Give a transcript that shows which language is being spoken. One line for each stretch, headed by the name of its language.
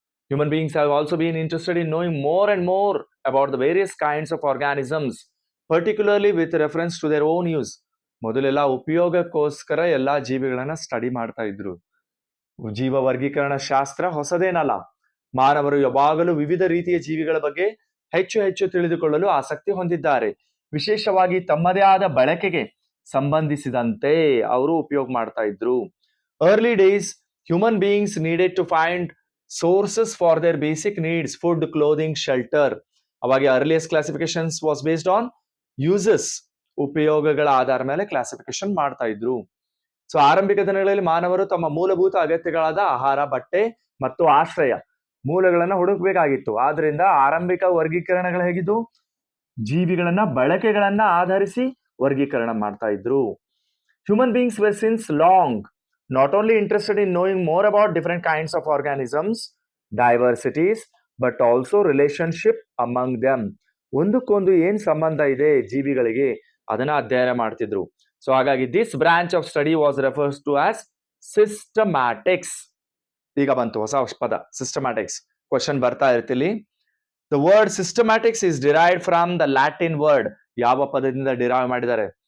English: Human beings have also been interested in knowing more and more about the various kinds of organisms, particularly with reference to their own use.
Kannada: ಮೊದಲೆಲ್ಲ ಉಪಯೋಗಕ್ಕೋಸ್ಕರ ಎಲ್ಲಾ ಜೀವಿಗಳನ್ನ study ಮಾಡ್ತಾ ಇದ್ರು. ಜೀವ ವರ್ಗೀಕರಣ ಶಾಸ್ತ್ರ ಹೊಸದೇನಲ್ಲ. ಮಾನವರು ಯಾವಾಗಲೂ ವಿವಿಧ ರೀತಿಯ ಜೀವಿಗಳ ಬಗ್ಗೆ ಹೆಚ್ಚು ಹೆಚ್ಚು ತಿಳಿದುಕೊಳ್ಳಲು ಆಸಕ್ತಿ ಹೊಂದಿದ್ದಾರೆ. ವಿಶೇಷವಾಗಿ ತಮ್ಮದೇ ಆದ ಬಳಕೆಗೆ ಸಂಬಂಧಿಸಿದಂತೆ ಅವರು ಉಪಯೋಗ ಮಾಡ್ತಾ ಇದ್ರು.
English: Early days, human beings needed to find sources for their basic needs, food, clothing, shelter.
Kannada: ಅವಾಗ
English: earliest classifications was based on uses,
Kannada: ಉಪಯೋಗಗಳ ಆಧಾರ ಮೇಲೆ ಕ್ಲಾಸಿಫಿಕೇಶನ್ ಮಾಡ್ತಾ ಇದ್ರು. ಸೊ ಆರಂಭಿಕ ದಿನಗಳಲ್ಲಿ ಮಾನವರು ತಮ್ಮ ಮೂಲಭೂತ ಅಗತ್ಯಗಳಾದ ಆಹಾರ, ಬಟ್ಟೆ ಮತ್ತು ಆಶ್ರಯ ಮೂಲಗಳನ್ನ ಹುಡುಕಬೇಕಾಗಿತ್ತು. ಆದ್ರಿಂದ ಆರಂಭಿಕ ವರ್ಗೀಕರಣಗಳು ಹೇಗಿದ್ದು, ಜೀವಿಗಳನ್ನ ಬಳಕೆಗಳನ್ನ ಆಧರಿಸಿ ವರ್ಗೀಕರಣ ಮಾಡ್ತಾ ಇದ್ರು.
English: Human beings were since long not only interested in knowing more about different kinds of organisms, diversities, but also relationship among them.
Kannada: ಒಂದಕ್ಕೊಂದು ಏನ್ ಸಂಬಂಧ ಇದೆ ಜೀವಿಗಳಿಗೆ ಅದನ್ನ ಅಧ್ಯಯನ ಮಾಡ್ತಿದ್ರು. ಸೊ ಹಾಗಾಗಿ
English: This branch of study was refers to as systematics.
Kannada: ಈಗ ಬಂತು ಹೊಸ ಪದ ಸಿಸ್ಟಮ್ಯಾಟಿಕ್ಸ್. ಕ್ವಶನ್ ಬರ್ತಾ ಇರ್ತಿಲ್ಲಿ.
English: The word systematics is derived from the Latin word.
Kannada: ಯಾವ ಪದದಿಂದ ಡಿರೈವ್ ಮಾಡಿದ್ದಾರೆ?